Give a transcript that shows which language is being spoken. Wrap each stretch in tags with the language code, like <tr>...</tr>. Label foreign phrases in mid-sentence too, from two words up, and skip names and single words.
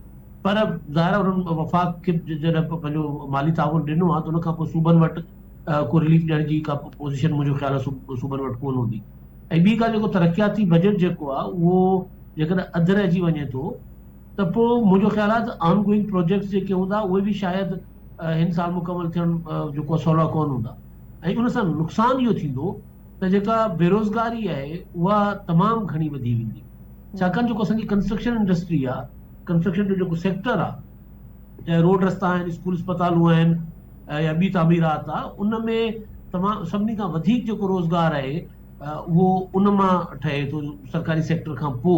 <sd>पर ज़ाहिर आहे उन्हनि वफ़ाक़ खे जॾहिं पंहिंजो माली ताउन ॾिनो आहे त उन खां पोइ सूबनि वटि को रिलीफ ॾियण जी का पोज़ीशन मुंहिंजो ख़्याल आहे सूबनि वटि कोन हूंदी। ऐं ॿी ॻाल्हि, जेको तरक़ियाती बजट जेको आहे उहो जेकॾहिं अधु रहिजी वञे थो त पोइ मुंहिंजो ख़्याल आहे त</sd> <en>ongoing projects</en> <sd>जेके हूंदा उहे बि शायदि हिन साल मुकमल थियण जेको आहे सवला कोन हूंदा। ऐं उन सां नुक़सानु इहो थींदो त जेका बेरोज़गारी आहे उहा तमामु घणी वधी वेंदी। छाकाणि जेको असांजी</sd> <en>construction industry</en> <sd>आहे, कंस्ट्रक्शन जो जेको सेक्टर आहे, चाहे रोड रस्ता आहिनि, स्कूल अस्पतालूं आहिनि या ॿी तामीरात आहे, उन में तमामु सभिनी खां वधीक जेको रोज़गार आहे उहो उन मां ठहे थो, सरकारी सेक्टर खां पोइ।</sd>